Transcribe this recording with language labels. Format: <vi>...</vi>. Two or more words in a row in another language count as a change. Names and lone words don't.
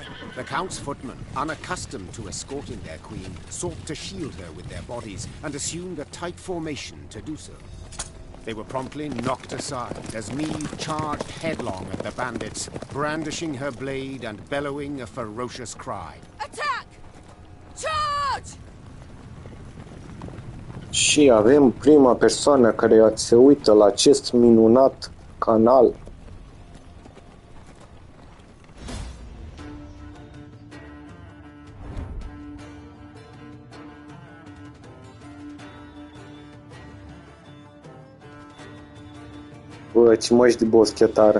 <en>The Count's footmen, unaccustomed to escorting their queen, sought to shield her with their bodies and assumed a tight formation to do so. They were promptly knocked aside as Meade charged headlong at the bandits, brandishing her blade and bellowing a ferocious cry. Attack! Charge!</en> <ro>Și avem prima persoană care se uită la acest minunat canal. Bă, ce măști de boschetară.</ro>